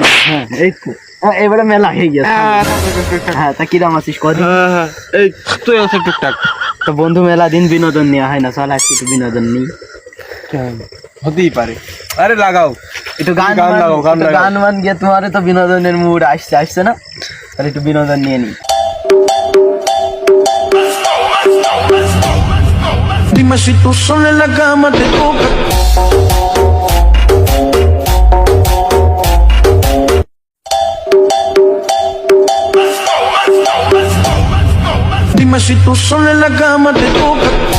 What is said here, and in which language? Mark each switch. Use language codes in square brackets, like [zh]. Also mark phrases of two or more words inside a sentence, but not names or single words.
[bn] হ্যাঁ এই তো, এবারে মেলা হয়ে গেছে। হ্যাঁ তা কিরাম আছিস কদিন? এই তুই আছে টুকটাক। তো বন্ধু মেলা দিন বিনোদন নেওয়া হয় না, চল আজকে একটু বিনোদন নিই। হতেই পারে। আরে লাগাও একটু গান লাগাও, গান লাগাও। গান মান গিয়ে তোমার তো বিনোদনের মুড আসছে না? তাহলে একটু বিনোদন নিয়ে নি। [es] Dime si tú sola en la cama te toca. Dime si tú sola en la cama te toca.